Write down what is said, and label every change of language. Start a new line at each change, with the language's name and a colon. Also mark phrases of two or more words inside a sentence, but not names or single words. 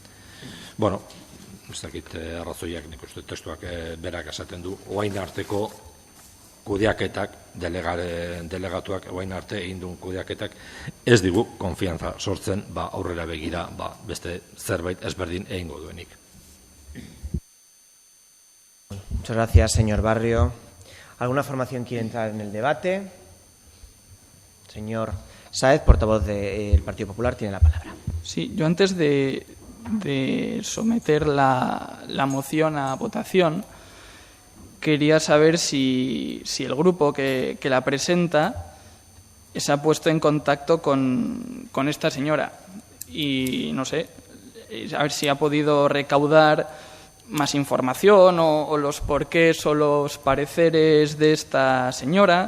Basque: Ez dakit arrazoiak, nik uste testuak berak esaten du, orain arteko kudeaketak, delegatuak orain arte egin duen kudeaketak ez digu konfiantza sortzen aurrera begira beste zerbait ezberdin egingo duenik.
Spanish: Muchas gracias, señor Barrio. ¿Alguna formación quiere entrar en el debate? Señor Sáez, portavoz del Partido Popular, tiene la palabra. Sí, yo antes de someter la moción a votación, quería saber si el grupo que la presenta se ha puesto en contacto con esta señora y, no sé, a ver si ha podido recaudar más información o los porqués o los pareceres de esta señora.